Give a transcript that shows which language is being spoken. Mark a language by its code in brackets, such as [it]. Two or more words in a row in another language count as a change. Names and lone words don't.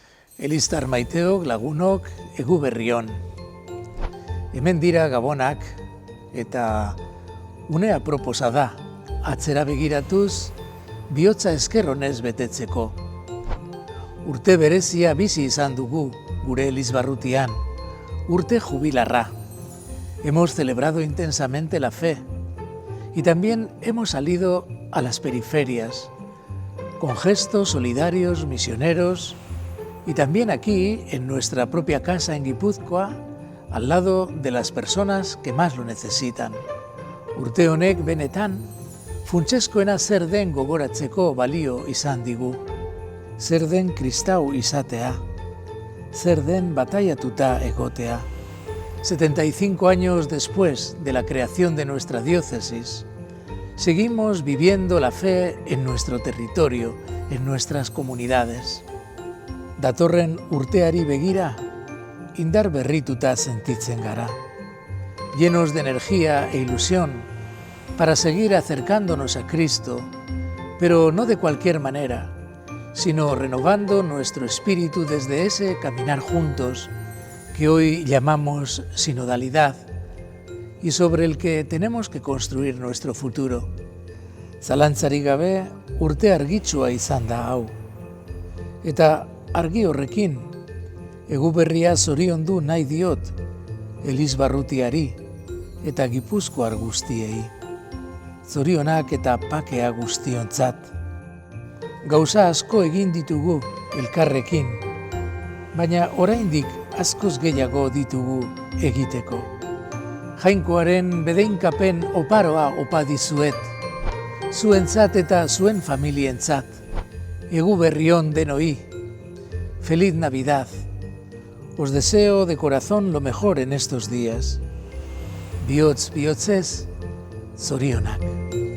[eu] Eliztar maiteok, lagunok, egu berrion. Hemen dira gabonak eta une aproposa da, atzera begiratuz, bihotza esker honez betetzeko. Urte berezia bizi izan dugu gure Elizbarrutian, urte jubilarra. [es] Hemos celebrado intensamente la fe y también hemos salido a las periferias, con gestos solidarios, misioneros, y también aquí, en nuestra propia casa en Guipúzcoa, al lado de las personas que más lo necesitan. [eu] Urte honek benetan, funtsezkoena zer den gogoratzeko balio izan digu. Zer den kristau izatea, zer den batallatuta egotea. [es] 75 años después de la creación de nuestra diócesis, seguimos viviendo la fe en nuestro territorio, en nuestras comunidades. [eu] Datorren urteari begira, indar berrituta sentitzen gara, [es] llenos de energía e ilusión para seguir acercándonos a Cristo, pero no de cualquier manera, sino renovando nuestro espíritu desde ese caminar juntos que hoy llamamos sinodalidad y sobre el que tenemos que construir nuestro futuro. [eu] Zalantzarik gabe, urte argitsua izan da hau. Eta argi horrekin, egu berria zoriondu nahi diot, Elizbarrutiari eta Gipuzkoar guztiei. Zorionak eta pakea guztiontzat. Gauza asko egin ditugu elkarrekin, baina oraindik askoz gehiago ditugu egiteko. Jainkoaren bedeinkapen oparoa opa dizuet, zuentzat eta zuen familientzat, egu berrion denoi. [es] Feliz Navidad. Os deseo de corazón lo mejor en estos días. [eu] Bihotz bihotzez, zorionak.